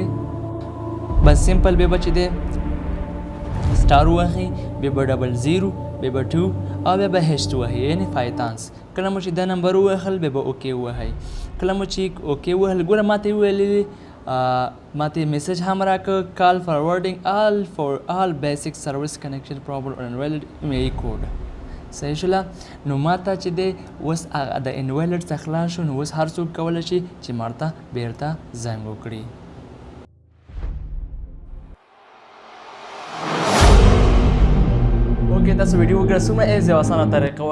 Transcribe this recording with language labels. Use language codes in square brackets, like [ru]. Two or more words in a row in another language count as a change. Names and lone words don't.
[ps] بس سمپل بیا به چې دی سټار ووهئ بیا به ډبل 0 بیا به 2 او بیا به هیشت ووهئ یعنې فایتانس. کله مو چې دا نمبر ووهل بیا به اوکې ووهئ. کله مو چې اوکې ووهل ګوره ما ته یې وویلې ما ته میسج هم راکړه [en] call forwarding for all basic service connection problem or invalid MIE code [ps] صحیح شوله. نو ما ته چې دی اوس د انوایلټ څخه خلاص شو نو اوس هر څوک کولی شي چې ما ته بیرته زنګ وکړي. اوکې تاسو ویډیو وګوره څومره ایزي او اسانه طریقه وه.